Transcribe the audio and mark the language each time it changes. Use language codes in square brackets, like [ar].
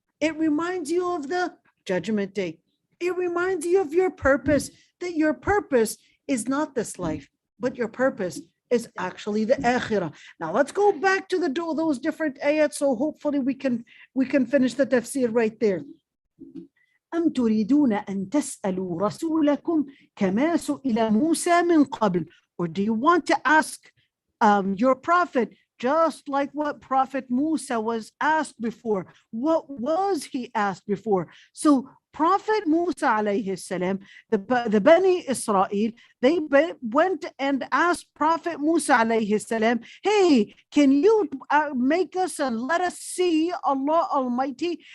[en] It reminds you of the judgment day. It reminds you of your purpose, that your purpose is not this life, but your purpose is actually the akhirah. Now let's go back to those different ayats. So hopefully we can finish the tafsir right there. [ar] أم تريدون أن تسألوا رسولكم كما سئل موسى من قبل? [en] Or do you want to ask your prophet just like what Prophet Musa was asked before? What was he asked before? So Prophet Musa alayhi salam, the Bani Israel, they went and asked Prophet Musa alayhi salam, hey, can you make us and let us see Allah Almighty?